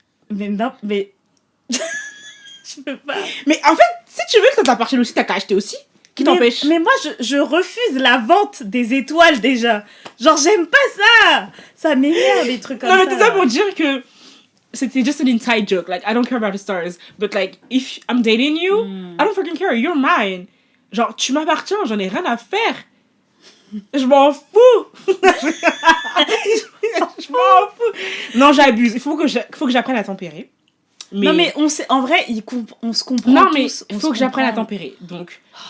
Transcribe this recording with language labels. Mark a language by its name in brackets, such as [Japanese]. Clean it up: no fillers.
[French] Mais non, mais... je peux pas. Mais en fait, si tu veux que ça t'appartienne aussi, t'as qu'à acheter aussi. Qui t'empêche? Mais moi, je refuse la vente des étoiles, déjà. Genre, j'aime pas ça. Ça m'énerve, les trucs comme ça. Non, mais c'est ça pour dire que c'était [English] just an inside joke. Like, I don't care about the stars. But, like, if I'm dating you, I don't fucking care. You're mine. [French] Genre, tu m'appartiens, j'en ai rien à faire. Je m'en fous. Je m'en fous. Non, j'abuse. Il faut que j'apprenne à tempérer. Mais... Non, mais en vrai, on se comprend non, tous. mais il faut que j'apprenne à tempérer. Donc...